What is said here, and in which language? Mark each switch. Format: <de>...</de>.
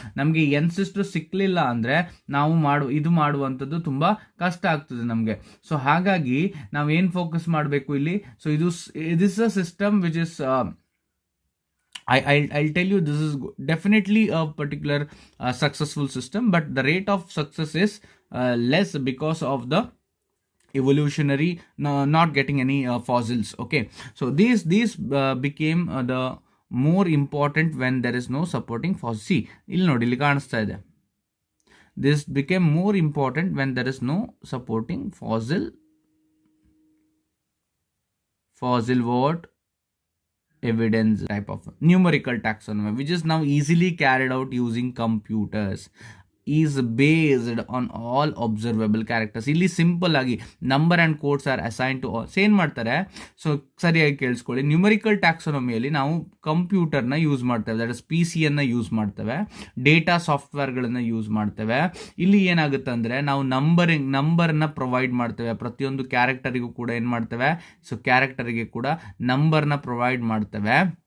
<kn>ನಮಗೆ ಎನ್ಸಿಸ್ಟರ್ ಸಿಕ್ಕಲಿಲ್ಲ ಅಂದರೆ ನಾವು ಮಾಡುವಂಥದ್ದು ತುಂಬ ಕಷ್ಟ ಆಗ್ತದೆ ನಮಗೆ. ಸೊ ಹಾಗಾಗಿ ನಾವು ಏನು ಫೋಕಸ್ ಮಾಡಬೇಕು ಇಲ್ಲಿ,</kn> <en>So this is a system which is I'll tell you, this is definitely a particular successful system, but the rate of success is less because of the evolutionary not getting any fossils. Okay, so these became the more important when there is no supporting fossil. See,</en> <kn>ಇಲ್ಲಿ ನೋಡಿ, ಇಲ್ಲಿ ಕಾಣಿಸ್ತಾ ಇದೆ,</kn> <en>this became more important when there is no supporting fossil what evidence type of numerical taxonomy, which is now easily carried out using computers, is based on all observable characters.</en> <kn>ಇಲ್ಲಿ simple ಆಗಿ</kn> <en>Number and codes are assign to all.</en> <kn>ಏನು ಮಾಡ್ತಾರೆ, so ಸರಿಯಾಗಿ ಕೇಳಿಸ್ಕೊಳ್ಳಿ, numerical ಟ್ಯಾಕ್ಸೋನಮಿಯಲ್ಲಿ ನಾವು ಕಂಪ್ಯೂಟರ್ನ use ಮಾಡ್ತೇವೆ, that is PC-ಯನ್ನು use ಮಾಡ್ತೇವೆ, data ಸಾಫ್ಟ್ವೇರ್ಗಳನ್ನು use ಮಾಡ್ತೇವೆ. ಇಲ್ಲಿ ಏನಾಗುತ್ತೆ ಅಂದರೆ ನಾವು ನಂಬರ್ನ ಪ್ರೊವೈಡ್ ಮಾಡ್ತೇವೆ, ಪ್ರತಿಯೊಂದು ಕ್ಯಾರೆಕ್ಟರಿಗೂ ಕೂಡ ಏನು ಮಾಡ್ತೇವೆ, ಸೊ ಕ್ಯಾರೆಕ್ಟರಿಗೆ ಕೂಡ ನಂಬರ್ನ ಪ್ರೊವೈಡ್ ಮಾಡ್ತೇವೆ.</kn>